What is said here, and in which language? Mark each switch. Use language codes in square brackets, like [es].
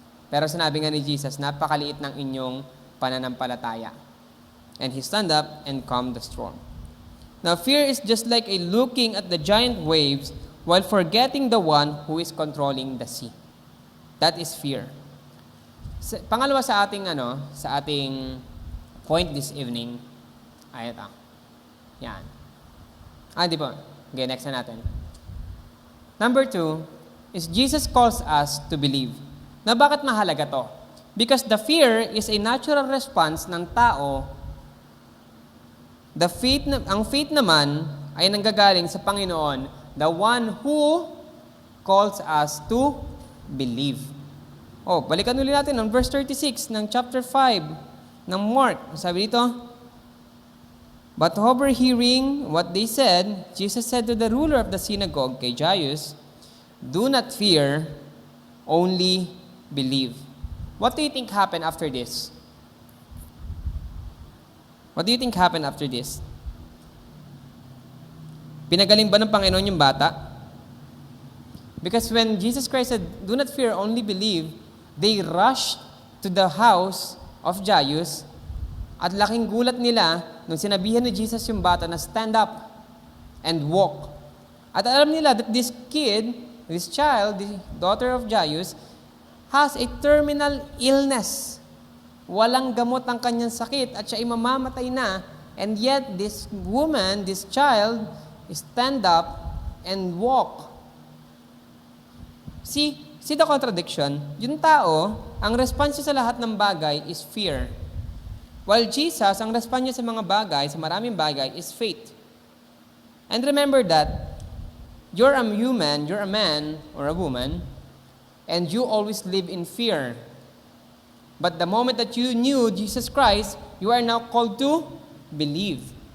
[tl] Pero sinabi nga ni Jesus, napakaliit ng inyong pananampalataya. [en] And He stand up and calmed the storm. Now, fear is just like a looking at the giant waves while forgetting the one who is controlling the sea. That is fear. [tl] Pangalawa sa ating point this evening, ay ito. Yan. Di ba? Okay, next na natin. [en] Number 2 is Jesus calls us to believe. [tl] Na bakit mahalaga to? [en] Because the fear is a natural response ng tao. [tl] Ang faith naman ay nanggagaling sa Panginoon, [en] the one who calls us to believe. [tl] Balikan ulit natin ang verse 36 ng chapter 5 ng Mark. Sabi dito, [en] But overhearing what they said, Jesus said to the ruler of the synagogue, [tl] kay Jairus, [en] "Do not fear, only believe." What do you think happened after this? What do you think happened after this? [tl] Pinagaling ba ng Panginoon yung bata? [en] Because when Jesus Christ said, "Do not fear, only believe," they rushed to the house of Jairus, [tl] at laking gulat nila nung sinabihan ni Jesus yung bata na [en] stand up and walk. [tl] At alam nila [en] that this kid, this child, the daughter of Jairus, has a terminal illness. [tl] Walang gamot ang kanyang sakit at siya ay mamamatay na. [en] And yet, this woman, this child, stand up and walk. See the contradiction? [tl] Yung tao, ang response niya sa lahat ng bagay [en] is fear. While Jesus, [tl] ang response niya sa mga bagay, sa maraming bagay, [en] is faith. And remember that, you're a human, you're a man or a woman, and you always live in fear. But the moment that you knew Jesus Christ, you are now called to believe.